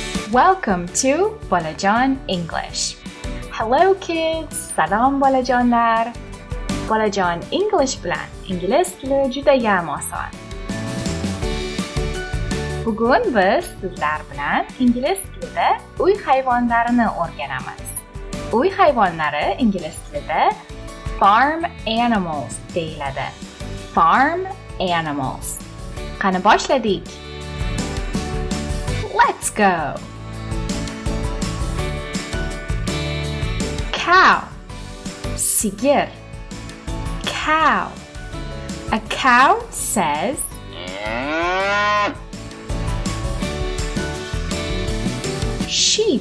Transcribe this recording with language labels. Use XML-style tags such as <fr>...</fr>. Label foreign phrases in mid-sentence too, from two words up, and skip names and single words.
<en>Welcome to Bolajon English. Hello kids,</en> <uz>salom bolajonlar. Bolajon English bilan ingliz tili judayam oson. Bugun biz sizlar bilan ingliz tilida uy hayvonlarini o'rganamiz. Uy hayvonlari ingliz tilida</uz> <en>farm animals</en> <uz>deyiladi.</uz> <en>Farm animals.</en> <uz>Qani boshladik.</uz> <en>Let's go. Cow.</en> <uz>Sigir. Cow.</uz> <en>A cow says sheep.</en>